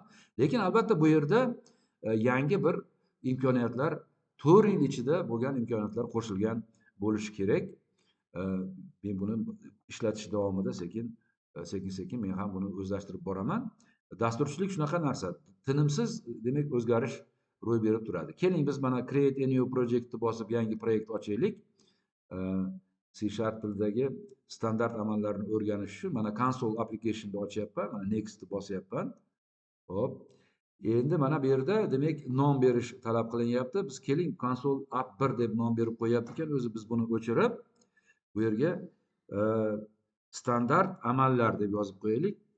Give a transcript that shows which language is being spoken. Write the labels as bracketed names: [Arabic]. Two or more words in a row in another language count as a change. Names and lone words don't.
[Uzbek] Lekin albatta bu yerda yangi bir imkoniyatlar, 4 yil ichida bo'lgan imkoniyatlar qo'shilgan bo'lishi kerak. Men buni ishlatish davomida sekin men ham buni o'zlashtirib boraman. Dasturchilik shunaqa narsa. Tinimsiz demak o'zgarish ro'y berib turadi. Keling biz mana [English] Create a new project [Uzbek] ni bosib yangi proyekt ochaylik. C# tilidagi standart amallarni o'rganish uchun mana [English] console application [Uzbek] ni ochyapman. Mana next ni bosyapman. Xo'p. Endi mana bu yerda demak nom berish talab qilinyapti. Biz keling [English] console app [Uzbek] 1 deb nom berib qo'yapti ekan. O'zi biz buni o'chirib bu yerga standart amallar deb yozib qo'yaylik.